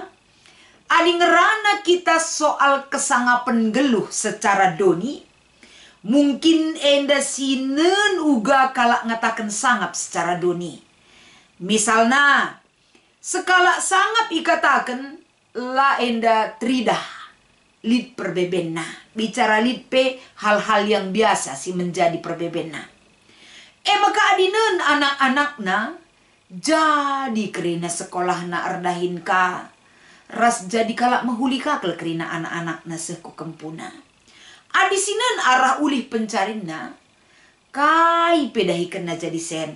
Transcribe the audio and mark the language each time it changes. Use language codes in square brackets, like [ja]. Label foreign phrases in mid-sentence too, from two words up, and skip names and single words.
[btx] Adi ngerana kita soal kesangapan geluh secara doni. Mungkin enda sinen uga kalak ngatakan sangap secara doni. Misalnya, sekala sangap ikatakan la enda tridah lid perbebenna. Bicara lid pe [id] hal-hal yang biasa [btx] si menjadi perbebenna. Maka adinen anak-anakna jadi kerina sekolah na erdahin ka. Ras jadi kalak mahulika kel kerina anak-anakna seku kempuna. Adisinan arah ulih pencarina kai pedahikan na jadi sen.